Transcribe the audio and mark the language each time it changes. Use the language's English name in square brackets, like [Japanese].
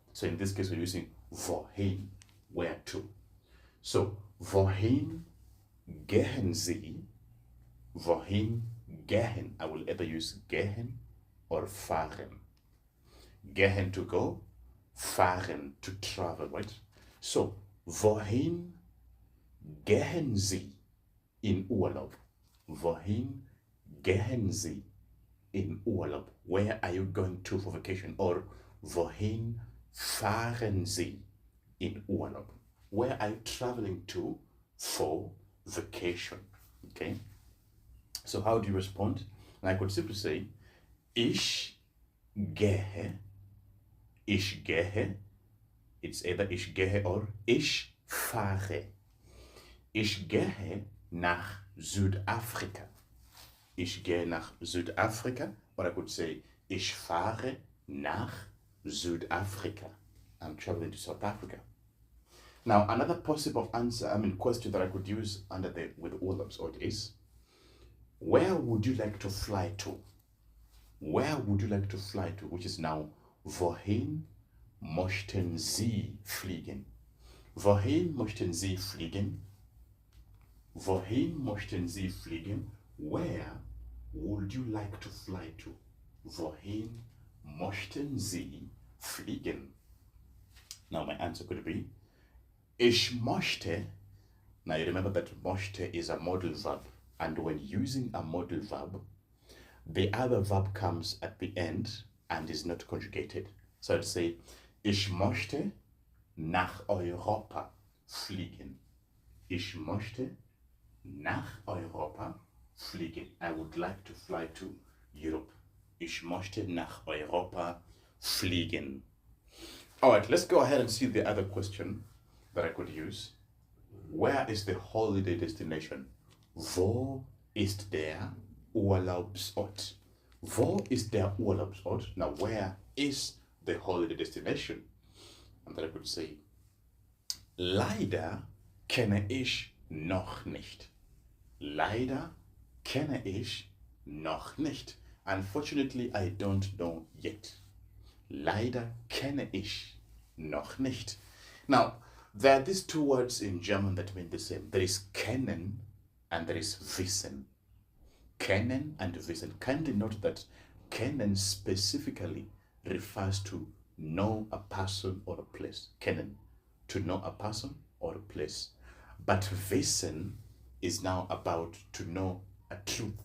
[English] So in this case, we're using wohin, where to. So [German] wohin gehen Sie? Wohin gehen? [English] I will either use gehen or fahren. Gehen to go, fahren to travel, right? [German] So, wohin gehen Sie in Urlaub? Wohin gehen Sie in Urlaub? [English] Where are you going to for vacation? [German] Or wohin fahren Sie in Urlaub? [English] Where are you traveling to for vacation? Okay. So how do you respond? And I could simply say, [German] ich gehe. Ich gehe. [English] It's either [German] ich gehe or ich fahre. Ich gehe nach Südafrika. Ich gehe nach Südafrika. [English] Or I could say, [German] ich fahre nach Südafrika. [English] I'm traveling to South Africa. Now, another possible question that I could use with Urlaubsort is, where would you like to fly to? Where would you like to fly to? Which is now, [German] wohin möchten Sie fliegen? Wohin möchten Sie fliegen? Wohin möchten Sie fliegen? [English] Where would you like to fly to? [German] Wohin möchten Sie fliegen? [English] Now, my answer could be, [German] ich möchte. [English] Now, you remember that möchte is a modal verb. And when using a modal verb, the other verb comes at the end and is not conjugated. So I'd say, [German] ich möchte nach Europa fliegen. Ich möchte nach Europa fliegen. [English] I would like to fly to Europe. [German] Ich möchte nach Europa fliegen. [English] All right, let's go ahead and see the other question that I could use. Where is the holiday destination? [German] Wo ist der Urlaubsort? Wo ist der Urlaubsort? [English] Now, where is the holiday destination? And then I could say, [German] leider kenne ich noch nicht. Leider kenne ich noch nicht. [English] Unfortunately, I don't know yet. [German] Leider kenne ich noch nicht. [English] Now, there are these two words in German that mean the same. There is kennen and there is wissen. Kennen and wissen. Kindly note that kennen specifically refers to know a person or a place. Kennen, to know a person or a place. But wissen is now about to know a truth.